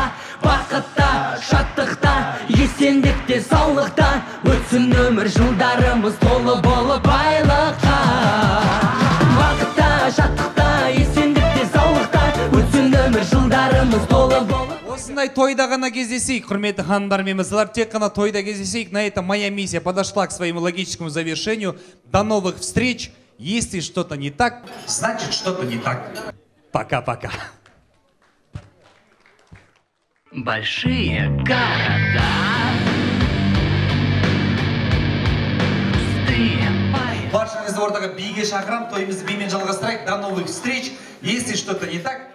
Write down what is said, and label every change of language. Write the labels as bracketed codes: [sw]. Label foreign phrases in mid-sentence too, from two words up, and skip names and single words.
[kk] Бақытта, шаттықта, есендікте, саулықта, өтсін өмір жылдарымыз толы болып байлыққа. Бақытта, шаттықта, есендікте, саулықта, өтсін өмір жылдарымыз толы болып. Осындай тойда ғана кездесейік, құрметті ханымдар мен мырзалар, тек қана тойда кездесейік. [ru] На этом моя миссия подошла к своему логическому завершению. До новых встреч. Если что-то не так, значит что-то не так. Пока-пока. Большие города, пустые поля. [kk] Баршаңызды ортаға биге шақырам, тойымызды бимен жалғастырайық. [ru] До новых встреч. Если что-то не так,